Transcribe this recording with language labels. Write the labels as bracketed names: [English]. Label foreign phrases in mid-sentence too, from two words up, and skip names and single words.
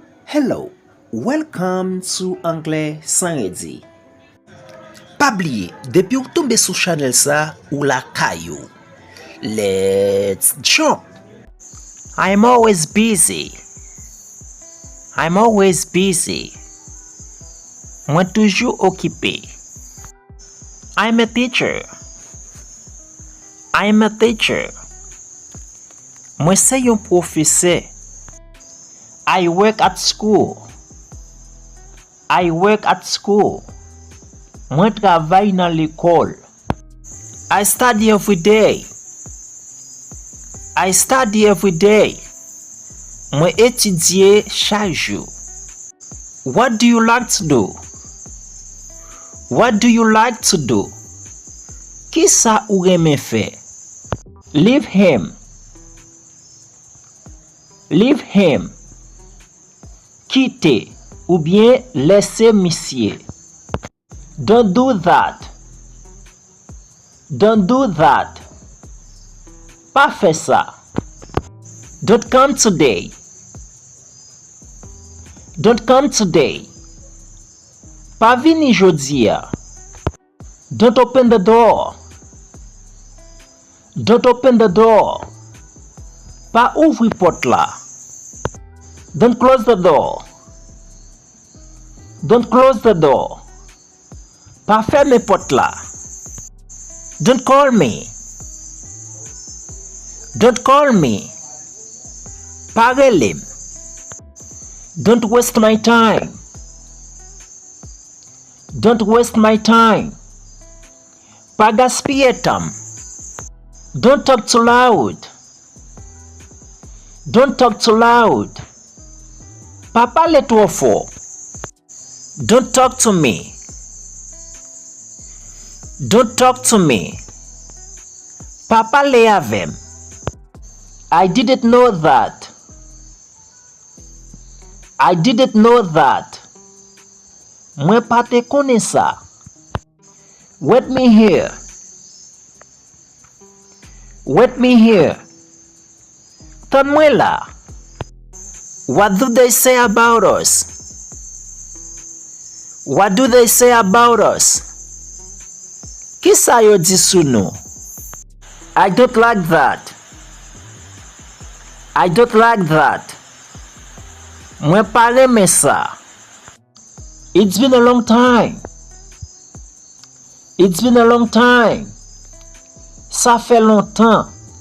[English] Hello, welcome to Anglè sans redi. [Haitian Creole] Pa bliye, depi ou tombe sou channel sa ou la kayo. [English] Let's jump! I'm always busy. [Haitian Creole] Mwen toujou okipe. [English] I'm a teacher. [Haitian Creole] Mwen se yon profese. [English] I work at school. [Haitian Creole] Mwen travay nan l'ekol. [English] I study every day. [Haitian Creole] Mwen etidye chak jou. [English] What do you like to do? [Haitian Creole] Ki sa ou reme fe? [English] Leave him. [Haitian Creole] Quitter ou bien laisser monsieur. [English] Don't do that. [Haitian Creole] Pa fè sa. [English] Don't come today. [Haitian Creole] Pa vini jodi ya. [English] Don't open the door. [Haitian Creole] Pa ouvri pot la. [English] Don't close the door. [Haitian Creole] Pa ferme pot la. [English] Don't call me. [Haitian Creole] Pa relem. [English] Don't waste my time. [Haitian Creole] Pa gaspiller tam. [English] Don't talk too loud. [Haitian Creole] Pa pale trop fort. [English] Don't talk to me. [Haitian Creole] Pa pale avem. [English] I didn't know that. [Haitian Creole] Mwen pa te kone sa. [English] Wait me here. [Haitian Creole] Tan mwen la. [English] What do they say about us? [Haitian Creole] Ki sa yo di sou nou? [English] I don't like that. [Haitian Creole] Mwen pa reme sa. [English] It's been a long time. [Haitian Creole] Sa fe longtan.